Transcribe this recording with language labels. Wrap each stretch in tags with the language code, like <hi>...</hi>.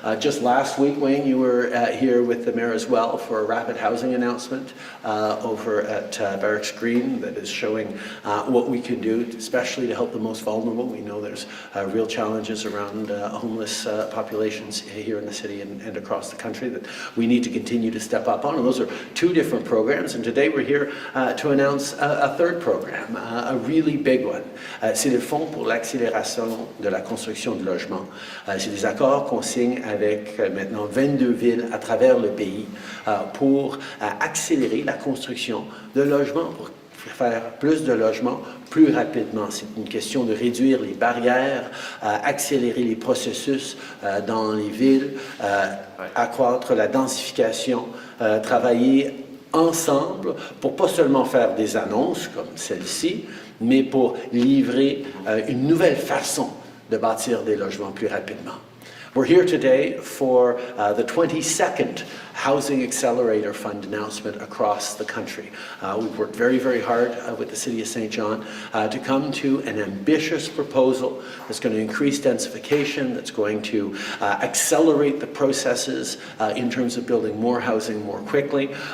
<en>Just last week, Wayne, you were here with the mayor as well for a rapid housing announcement over at Barracks Green that is showing what we can do, especially to help the most vulnerable. We know there's real challenges around homeless populations here in the city and across the country that we need to continue to step up on. And those are two different programs. And today we're here to announce a third program, a really big one.</en> <fr>C'est le Fonds pour l'accélération de la construction de logements. C'est des accords qu'on signe avec maintenant 22 villes à travers le pays pour accélérer la construction de logements, pour faire plus de logements plus rapidement. C'est une question de réduire les barrières, accélérer les processus dans les villes, accroître la densification, travailler ensemble pour pas seulement faire des annonces comme celle-ci, mais pour livrer une nouvelle façon de bâtir des logements plus rapidement.</fr> <en>We're here today for the 22nd Housing Accelerator Fund announcement across the country. We've worked very, very hard with the City of St. John to come to an ambitious proposal that's going to increase densification, that's going to accelerate the processes in terms of building more housing more quickly.</en>